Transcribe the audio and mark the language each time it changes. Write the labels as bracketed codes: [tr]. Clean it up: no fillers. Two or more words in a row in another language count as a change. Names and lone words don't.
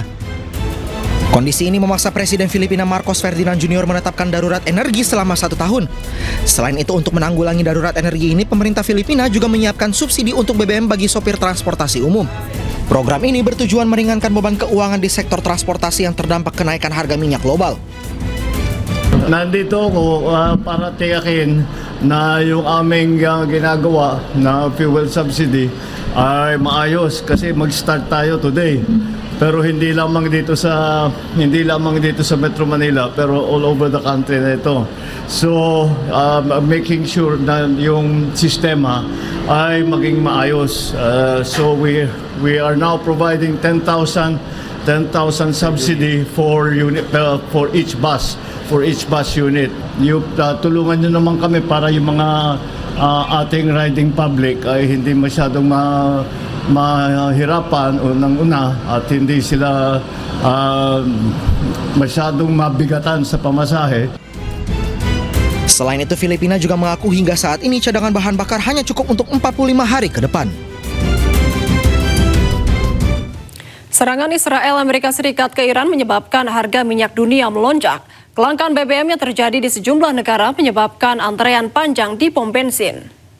[id] Kondisi ini memaksa Presiden Filipina Marcos Ferdinand Jr. menetapkan darurat energi selama 1 tahun. Selain itu, untuk menanggulangi darurat energi ini, pemerintah Filipina juga menyiapkan subsidi untuk BBM bagi sopir transportasi umum. Program ini bertujuan meringankan beban keuangan di sektor transportasi yang terdampak kenaikan harga minyak global. [tl] Nandito ako para tiyakin na yung aming ginagawa na [en] fuel subsidy [tl] ay maayos kasi mag-start tayo today. Pero hindi lamang dito sa Metro Manila, pero [en] all over the country [tl] na ito. [en] So making sure [tl] na yung sistema ay maging maayos. [en] So we are now providing 10,000 subsidy for each bus. For each bus unit. [tl] Tulungan nyo naman kami para yung mga ating [en] riding public [tl] ay hindi masyadong mahirapan unang-una at hindi sila masyadong mabigatan sa pamasahe. [id] Selain itu, Filipina juga mengaku hingga saat ini cadangan bahan bakar hanya cukup untuk 45 hari ke depan. Serangan Israel Amerika Serikat ke Iran menyebabkan harga minyak dunia melonjak. Kelangkaan BBM yang terjadi di sejumlah negara menyebabkan antrean panjang di pom bensin.